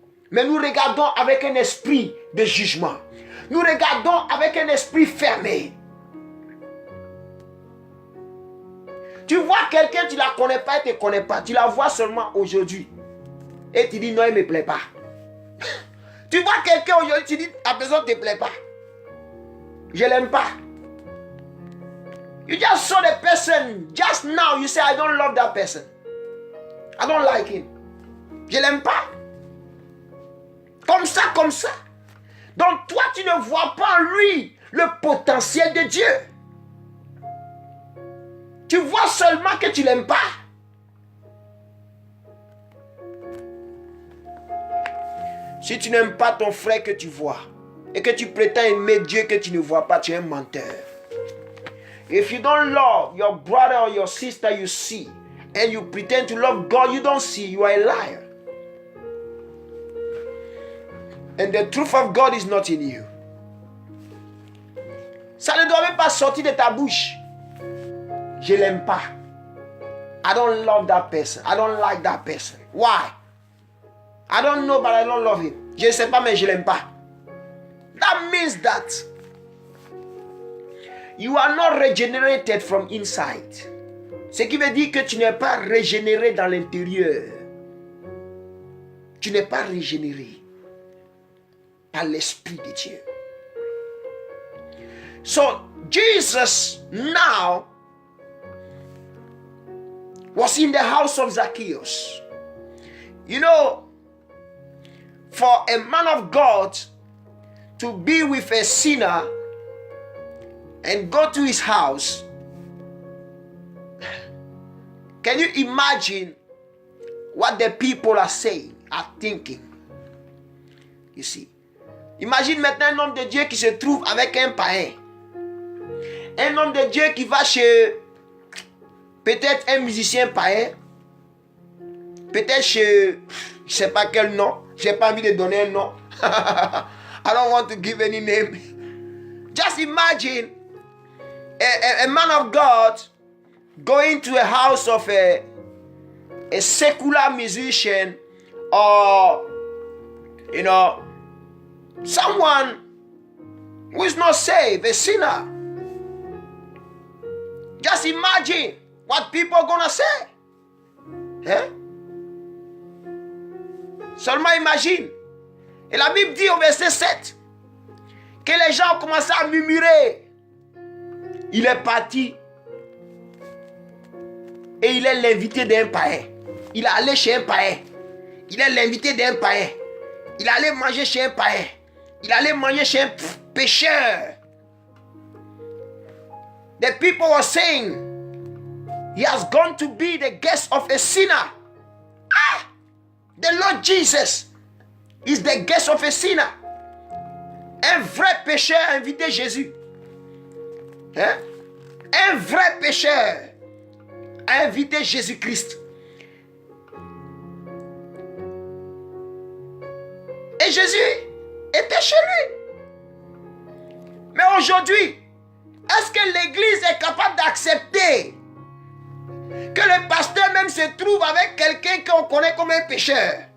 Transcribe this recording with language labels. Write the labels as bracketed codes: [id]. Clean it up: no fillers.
[fr] Mais nous regardons avec un esprit de jugement. Nous regardons avec un esprit fermé. Tu vois quelqu'un, tu ne la connais pas, elle ne te connaît pas. Tu la vois seulement aujourd'hui. Et tu dis non, elle ne me plaît pas. Tu vois quelqu'un aujourd'hui, tu dis à personne ne te plaît pas. Je ne l'aime pas. [en] You just saw the person just now. You say, I don't love that person. I don't like him. [fr] Je ne l'aime pas. Comme ça, comme ça. Donc toi, tu ne vois pas en lui le potentiel de Dieu. Tu vois seulement que tu ne l'aimes pas. Si tu n'aimes pas ton frère que tu vois et que tu prétends aimer Dieu que tu ne vois pas, tu es un menteur. [en] If you don't love your brother or your sister you see and you pretend to love God you don't see, you are a liar. And the truth of God is not in you. [fr] Ça ne doit même pas sortir de ta bouche. Je l'aime pas. [en] I don't love that person. I don't like that person. Why? I don't know, but I don't love him. [fr] Je ne sais pas, mais je l'aime pas. [en] That means that you are not regenerated from inside. [fr] Ce qui veut dire que tu n'es pas régénéré dans l'intérieur. Tu n'es pas régénéré par l'Esprit de Dieu. [en] So Jesus now was in the house of Zacchaeus. You know, for a man of God to be with a sinner and go to his house, can you imagine what the people are saying, are thinking? You see. [fr] Imagine maintenant un homme de Dieu qui se trouve avec un païen. Un homme de Dieu qui va chez peut-être un musicien païen. Peut-être chez, je ne sais pas quel nom. Je n'ai pas envie de donner un nom. [en] I don't want to give any name. Just imagine a man of God going to a house of a secular musician or, you know, someone who is not saved, a sinner. Just imagine what people are going to say. Hein? [fr] Seulement imagine. Et la Bible dit au verset 7 que les gens ont commencé à murmurer. Il est parti et il est l'invité d'un païen. Il est allé chez un païen. Il est l'invité d'un païen. Il allait manger chez un païen. Il allait manger chez un pécheur. [en] The people were saying, he has gone to be the guest of a sinner. Ah! The Lord Jesus is the guest of a sinner. [fr] Un vrai pécheur a invité Jésus. Hein? Un vrai pécheur a invité Jésus-Christ. Et Jésus était chez lui. Mais aujourd'hui, est-ce que l'Église est capable d'accepter que le pasteur même se trouve avec quelqu'un qu'on connaît comme un pécheur?